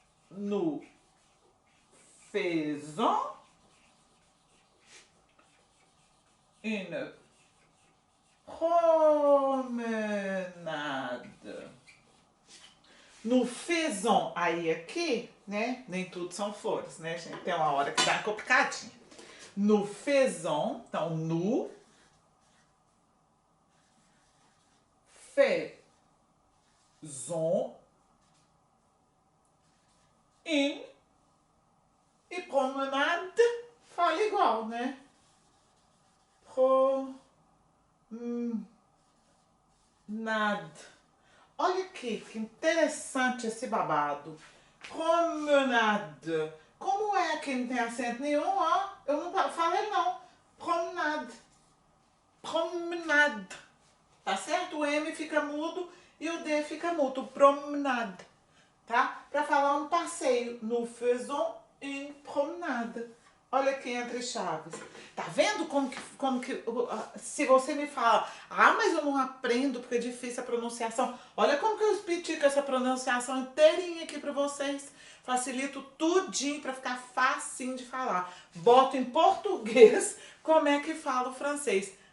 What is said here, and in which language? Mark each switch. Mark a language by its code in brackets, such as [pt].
[fr] Nous faisons une promenade. Nous faisons, [pt] aí aqui, né? Nem tudo são flores, né, gente? Tem uma hora que dá complicadinha. [fr] Nous faisons, [pt] então, [fr] nous faisons une e promenade [pt] fala igual, né? Promenade. Olha aqui, que interessante esse babado. [fr] Promenade. [pt] Como é que não tem acento nenhum, ó? Eu não falei não. Promenade. Promenade. Tá certo? O M fica mudo e o D fica mudo. Promenade. Tá? Para falar um passeio. [fr] Nous faisons une promenade. [pt] Olha aqui entre chaves. Tá vendo como que se você me fala, mas eu não aprendo porque é difícil a pronunciação. Olha como que eu explico essa pronunciação inteirinha aqui para vocês. Facilito tudinho para ficar facinho de falar. Boto em português como é que fala o francês.